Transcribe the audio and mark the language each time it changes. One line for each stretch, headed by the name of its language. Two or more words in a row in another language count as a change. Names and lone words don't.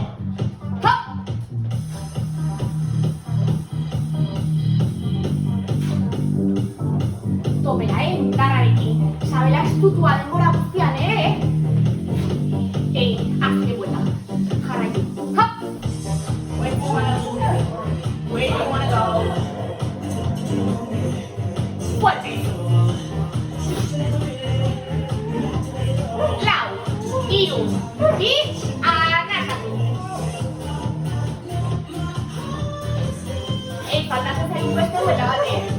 Basque: Hop! Topera, indarrarekin. Sabela estutua denbora guztian, azken vuelta. Jarraitu,
English: hop! Where do you wanna go?
Basque: Fuerte. Lau, hiru, bi, arnazatu. Faltatzen zaigu beste vuelta bate.